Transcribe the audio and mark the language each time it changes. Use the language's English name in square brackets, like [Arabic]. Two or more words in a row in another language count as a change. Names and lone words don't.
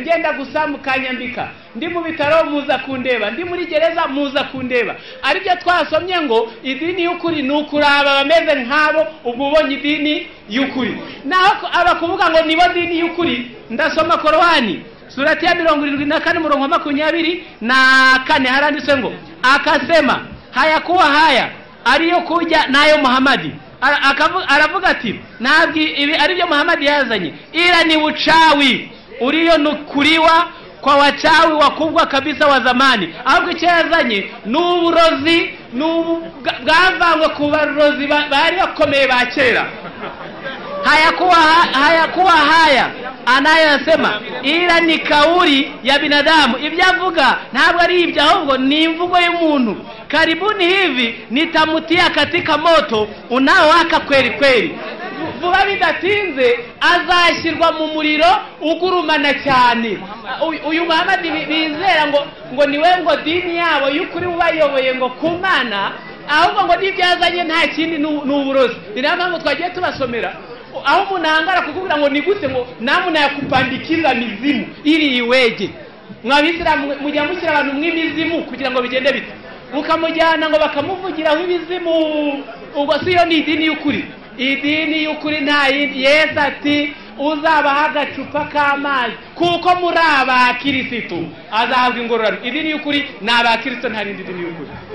[Kinyarwanda] ngenda gusa mukanyambika ndi mu bitaro muza kundeba ndi muri gereza muza kundeba aribyo twasomye ngo idini y'ukuri nukuraba bameze nkabo ubwo ubonye idini y'ukuri naho abakuvuga ngo nibo dini y'ukuri ndasoma Korowani surati ya 74 murongo wa 24 haranditse ngo [Swahili] akasema hayakuwa haya aliyo kuja nayo Muhammadi [Kinyarwanda] aravuga ati ntabwo ibi ari byo Muhammadi yazanye [Swahili] ila ni uchawi ulionukuliwa kwa wachawi wakubwa kabisa wa zamani [Kinyarwanda] ahubwo icyo yazanye n'uburozi bwavangwe ku barozi bari bakomeye ba kera [Swahili] hayakuwa haya anayosema ila ni kauli ya binadamu [Kinyarwanda] ibyavuga ntabwo ari ibyo ahubwo ni imvugo y'umuntu [Swahili] karibuni hivi nitamutia katika moto unaowaka kweli kweli [Kinyarwanda] vuba bidatinze azashyirwa mu muriro ugurumana cyane uyu Muhammadi bizera ngo niwe ngo dini yabo y'ukuri ubayoboye ngo kumana ahubwo ngo n'ibyazanye nta kindi n'uburozi niramwe twagiye tubasomera aho umuntu ahangara kukubwira ngo ni gute ngo [Swahili] namuna yakupandikiza mizimu ili iweje [Kinyarwanda] mwabisiramu mujya mushyira abantu mw'imizimu kugira ngo bigende bite mukamujyana ngo bakamuvugiraho ibizimu ubwo siyo ni idini y'ukuri idini y'ukuri nta yindi Yesu ati uzabaha agacupa k'amazi kuko muri abakirisitu azahabwa ingororano idini y'ukuri ni abakirisitu nta rindi dini y'ukuri